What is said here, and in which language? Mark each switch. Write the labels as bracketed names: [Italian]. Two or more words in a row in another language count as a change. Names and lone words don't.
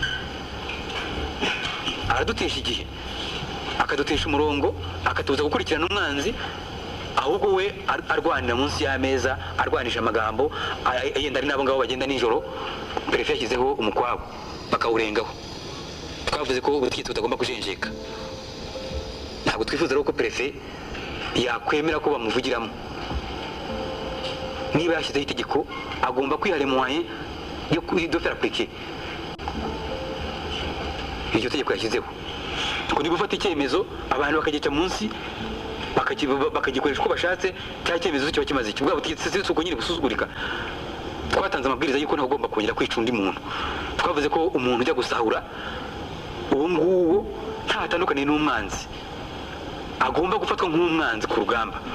[Kinyarwanda] Aradutesha igihe, akadutesha umurongo, akatubuza gukurikirana umwanzi, ahubwo we arwanira munsi y'ameza, arwanisha amagambo, yenda ari nabo ngabo bagenda nijoro. Perefe yashyizeho umukwabo bakawurengaho. Twavuze ko ubutegetsi butagomba kujenjeka. Ntabwo twifuza rero ko perefe yakwemera ko bamuvugiramo. Niba yashyizeho itegeko agomba kwihara moyen yo [French] faire appliquer [Kinyarwanda] iryo tegeko yashyizeho. Kuko niba ufata icyemezo abantu bakagica munsi bakagikoresha uko bashatse, cya cyemezo kiba kimaze iki. Ubwo butegetsi si uko nyine gusuzugurika. Twatanze amabwiriza yuko ntagomba kongera kwica undi muntu. Twavuze ko umuntu ujya gusahura ubu ngubu ntatandukanye n'umwanzi, agomba gufatwa nk'umwanzi ku rugamba.